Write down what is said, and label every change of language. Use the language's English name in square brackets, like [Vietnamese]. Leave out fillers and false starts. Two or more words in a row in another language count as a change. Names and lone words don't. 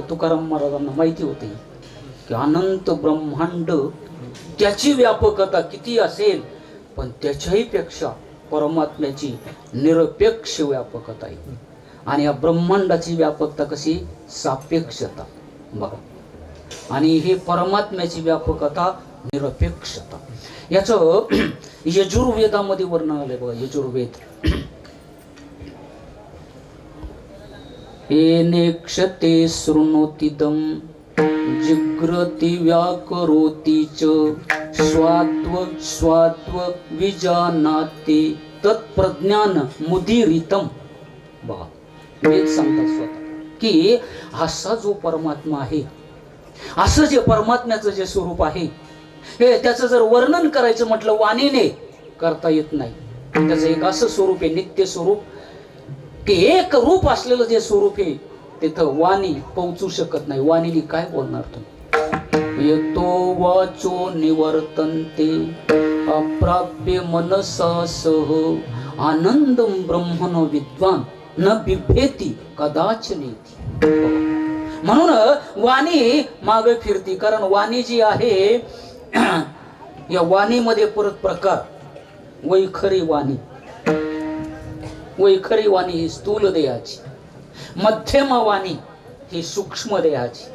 [Marathi] तुकाराम महाराजांना माहिती होते की अनंत ब्रह्मांड त्याची व्यापकता किती असेल, पण त्याच्याही पेक्षा परमात्म्याची निरपेक्ष व्यापकता आहे. आणि या ब्रह्मांडाची व्यापकता कशी, सापेक्षता बघा, आणि हे परमात्म्याची व्यापकता निरपेक्षता. याचं यजुर्वेदामध्ये वर्णन आलंय बघा. [Sanskrit] यजुर्वेद, येनेक्षते शृणोतिदं जिग्रति व्याकरोति च स्वात्व स्वात्व विजानाति तत्प्रज्ञान मुदीरितम. [Marathi] बघा वेद सांगतात स्वतः की असा जो परमात्मा आहे, असं जे परमात्म्याचं जे स्वरूप आहे, हे त्याचं जर वर्णन करायचं म्हटलं वाणीने करता येत नाही. त्याचं एक असं स्वरूप आहे, नित्य स्वरूप, की एक रूप असलेलं जे स्वरूप आहे तिथं वाणी पोहोचू शकत नाही. वाणीने काय बोलणार तुम्ही. [Sanskrit] येतो वाचो निवर्तन्ते अप्राप्य मनसा सह आनंदम ब्रह्मण विद्वान न बिभेती कदाचनेती. [Marathi] म्हणून वाणी मागे फिरती, कारण वाणी जी आहे या वाणीमध्ये परत प्रकार, वैखरी वाणी, वैखरी वाणी ही स्थूल देहाची, मध्यम वाणी ही सूक्ष्म देहाची.